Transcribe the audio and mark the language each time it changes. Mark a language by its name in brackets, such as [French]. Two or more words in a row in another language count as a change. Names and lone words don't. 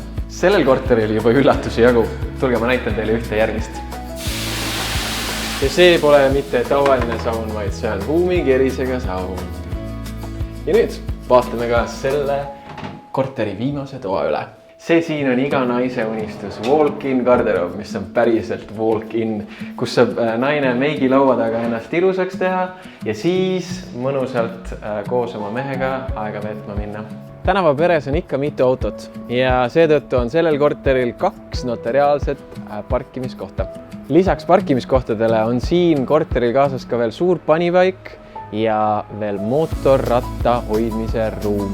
[Estonian] Sellel korteril juba üllatusi jagu. Tulge, ma näitan teile ühte järgmist. Ja see pole mitte tavaline saun, vaid see on ruumikerisega saun. Ja nüüd vaatame ka selle korteri viimase toa üle. See siin on iga naise unistus walk-in garderoob, mis on päriselt walk-in, kus saab naine meigi laua taga ennast ilusaks teha ja siis mõnusalt koos oma mehega aega veetma minna. Tänava peres on ikka mitu autot ja seetõttu on sellel korteril 2 notariaalset parkimiskohta. Lisaks parkimiskohtadele on siin korteril kaasas ka veel suur panivaik ja veel mootorratta hoidmise ruum.